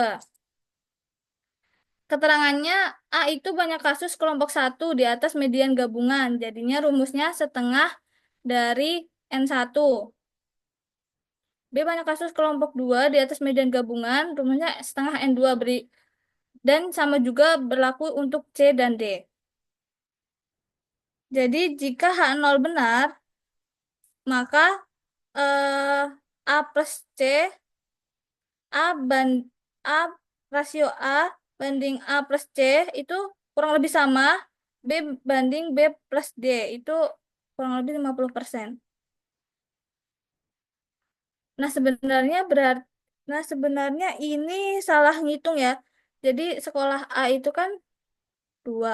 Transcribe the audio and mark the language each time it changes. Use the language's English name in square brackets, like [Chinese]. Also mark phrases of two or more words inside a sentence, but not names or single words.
[Indonesian] Keterangannya A itu banyak kasus kelompok 1 di atas median gabungan, jadinya rumusnya setengah dari N1. B banyak kasus kelompok 2 di atas median gabungan, rumusnya setengah N2 dan sama juga berlaku untuk C dan D. Jadi jika H0 benar, maka eh, A plus C, A, ban, A rasio A banding A plus C itu kurang lebih sama, B banding B plus D itu kurang lebih 50%. Nah, sebenarnya ini salah ngitung ya. Jadi sekolah A itu kan 2.